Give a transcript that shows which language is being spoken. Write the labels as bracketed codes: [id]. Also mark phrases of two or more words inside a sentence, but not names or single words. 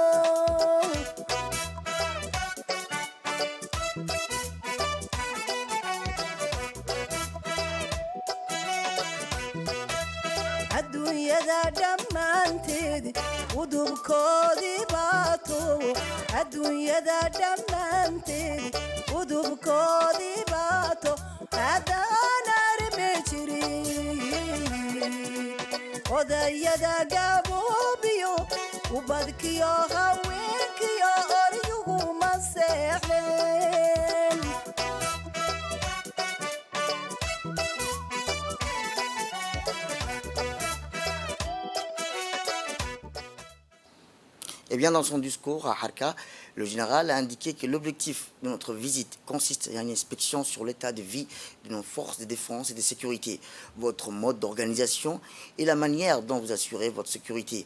[so] adduunyada dhammaanteed udubkoodii baato adduunyada dhammaanteed udubkoodii baato haddaan armi jirin odayada gaboobiyo ubadkiyo haweenkiyo oryuguma seexdeen [fr] Eh bien, dans son discours à Harka, le général a indiqué que l'objectif de notre visite consiste à une inspection sur l'état de vie de nos forces de défense et de sécurité, votre mode d'organisation et la manière dont vous assurez votre sécurité.